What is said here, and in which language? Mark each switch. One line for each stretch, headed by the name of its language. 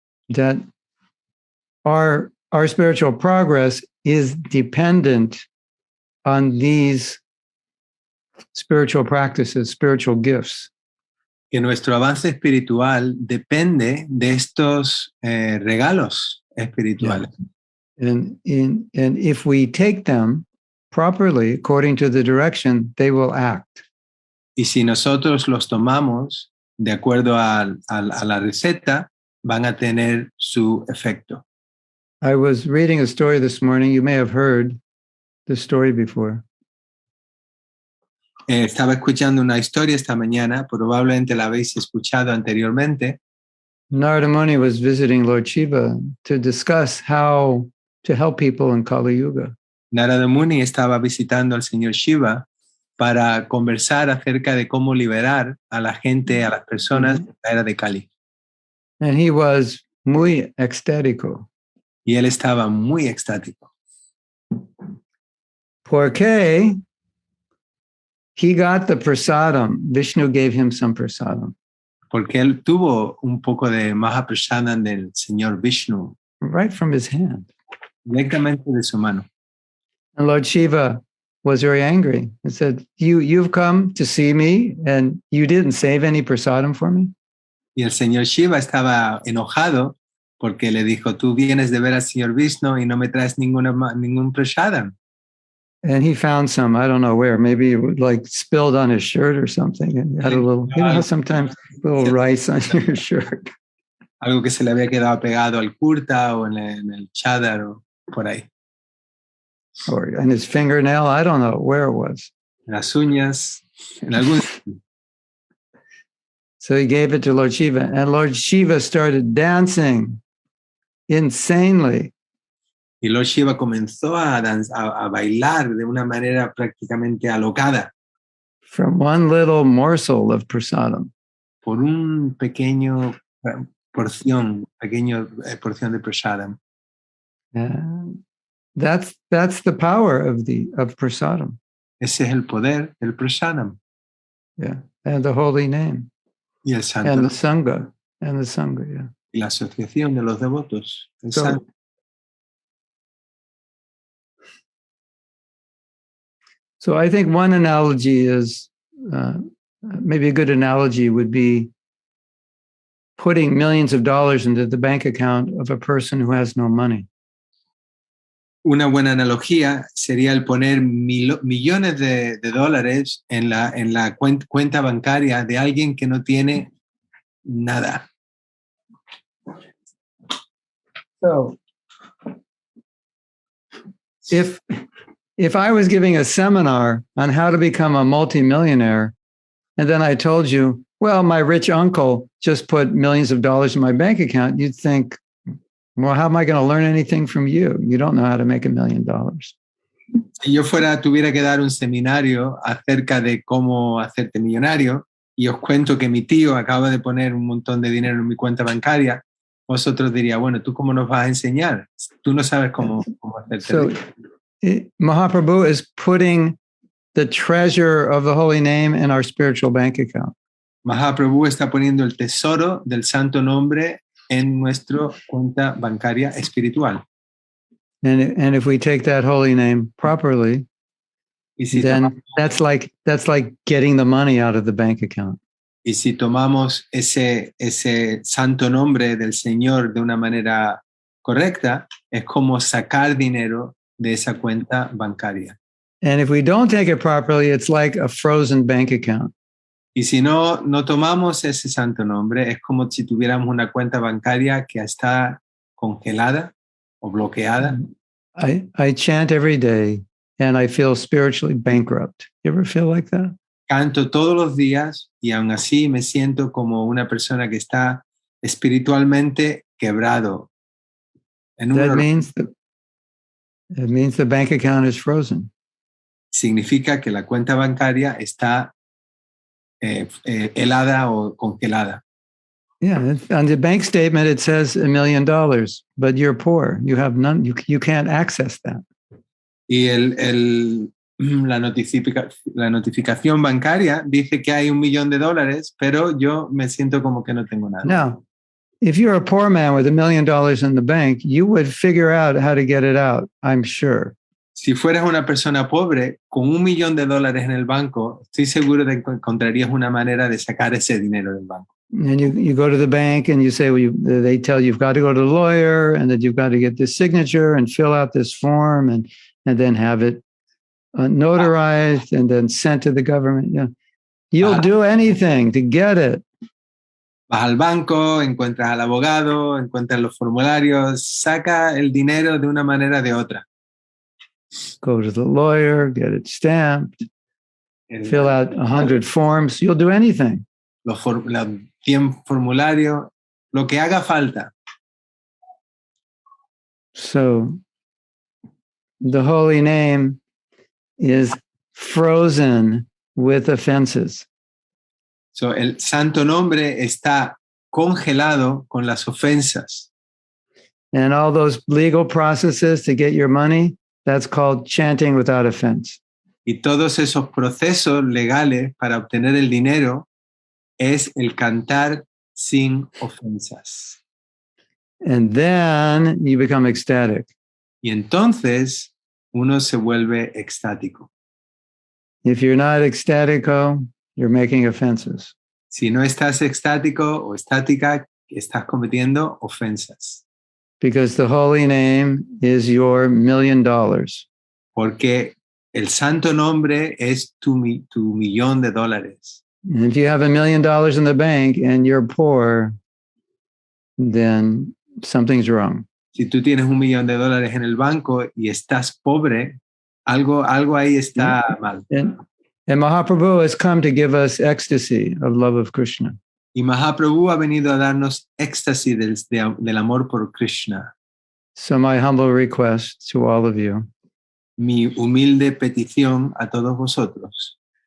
English: That our spiritual progress is dependent on these spiritual practices, spiritual gifts.
Spanish: Que nuestro avance espiritual depende de estos regalos espirituales.
English: Yeah. And if we take them properly, according to the direction, they will act.
Spanish: Y si nosotros los tomamos de acuerdo a la receta, van a tener su efecto.
English: I was reading a story this morning. You may have heard this story before.
Spanish: Estaba escuchando una historia esta mañana, probablemente la habéis escuchado anteriormente.
English: Narada Muni was visiting Lord Shiva to discuss how to help people in Kali Yuga.
Spanish: Narada Muni estaba visitando al señor Shiva para conversar acerca de cómo liberar a la gente, a las personas en la era de Kali.
English: And he was
Spanish: muy extático. Y él estaba muy extático. Porque
English: he got the prasadam. Vishnu gave him some prasadam.
Spanish: Porque él tuvo un poco de Mahaprasadam del señor Vishnu.
English: Right from his hand.
Spanish: Directamente de su mano.
English: And Lord Shiva was very angry and said, you've come to see me and you didn't save any prasadam for me?
Spanish: Y el señor Shiva estaba enojado porque le dijo, tú vienes de ver al señor Vishnu y no me traes ningún prasadam.
English: And he found some, I don't know where, maybe it would like spilled on his shirt or something. And he had a little, you know, sometimes a little rice on your shirt.
Spanish: Algo que se le había quedado pegado al kurta o en el chadar o por ahí.
English: Or in his fingernail, I don't know where it was.
Spanish: En las uñas, en algún.
English: So he gave it to Lord Shiva, and Lord Shiva started dancing insanely.
Spanish: Y Lord Shiva comenzó a bailar de una manera prácticamente alocada.
English: From one little morsel of prasadam.
Spanish: Por un pequeño porción de prasadam.
English: That's the power of prasadam.
Spanish: Ese es el poder del prasadam.
English: Yeah, and the holy name.
Spanish: Y el santo.
English: And the sangha, yeah.
Spanish: Y la asociación de los devotos. El
English: So,
Spanish: santo.
English: So I think one analogy is, maybe a good analogy would be putting millions of dollars into the bank account of a person who has no money.
Spanish: Una buena analogía sería el poner millones de dólares en la cuenta bancaria de alguien que no tiene nada.
English: So, if I was giving a seminar on how to become a multimillionaire, and then I told you, well, my rich uncle just put millions of dollars in my bank account, you'd think, well, how am I going to learn anything from you? You don't know how to make $1 million.
Spanish: Si yo tuviera que dar un seminario acerca de cómo hacerte millonario y os cuento que mi tío acaba de poner un montón de dinero en mi cuenta bancaria, vosotros diríais, bueno, ¿tú cómo nos vas a enseñar? Tú no sabes cómo hacerte rico.
English: Mahaprabhu is putting the treasure of the holy name in our spiritual bank account.
Spanish: Mahaprabhu está poniendo el tesoro del santo nombre en nuestra cuenta bancaria espiritual.
English: And if we take that holy name properly, then that's like getting the money out of the bank account.
Spanish: Y si tomamos ese santo nombre del Señor de una manera correcta, es como sacar dinero de esa cuenta bancaria.
English: And if we don't take it properly, it's like a frozen bank account.
Spanish: Y si no tomamos ese santo nombre, es como si tuviéramos una cuenta bancaria que está congelada o bloqueada.
English: I chant every day and I feel spiritually bankrupt. You ever feel like that?
Spanish: Canto todos los días y aún así me siento como una persona que está espiritualmente quebrado.
English: That means the bank account is frozen.
Spanish: Significa que la cuenta bancaria está helada o congelada.
English: Yeah, on the bank statement it says $1 million, but you're poor. You have none. You can't access that.
Spanish: Y la notificación bancaria dice que hay $1 millón, pero yo me siento como que no tengo nada.
English: Now, if you're a poor man with $1 million in the bank, you would figure out how to get it out, I'm sure.
Spanish: Si fueras una persona pobre con $1 millón en el banco, estoy seguro de que encontrarías una manera de sacar ese dinero del banco.
English: And you go to the bank and you say, well, they tell you you've got to go to the lawyer and that you've got to get this signature and fill out this form and then have it notarized and then sent to the government. Yeah. You'll do anything to get it.
Spanish: Vas al banco, encuentras al abogado, encuentras los formularios, saca el dinero de una manera o de otra.
English: Go to the lawyer, get it stamped, fill out 100 forms. You'll do anything.
Spanish: Los 100 formularios, lo que haga falta.
English: So the holy name is frozen with offenses.
Spanish: So el santo nombre está congelado con las ofensas.
English: And all those legal processes to get your money, that's called chanting without offense.
Spanish: Y todos esos procesos legales para obtener el dinero es el cantar sin ofensas.
English: And then you become ecstatic.
Spanish: Y entonces uno se vuelve extático.
English: If you're not ecstatico, you're making offenses.
Spanish: Si no estás extático o estática, estás cometiendo ofensas.
English: Because the holy name is your $1 million.
Spanish: Porque el santo nombre es tu $1 millón.
English: And if you have $1 million in the bank and you're poor, then something's wrong.
Spanish: Si tú tienes $1 millón en el banco y estás pobre, algo ahí está mal.
English: And Mahaprabhu has come to give us ecstasy of love of Krishna.
Spanish: Y Mahaprabhu ha venido a darnos éxtasis del amor por Krishna.
English: So my humble request to all of you.
Spanish: Mi humilde petición a todos vosotros.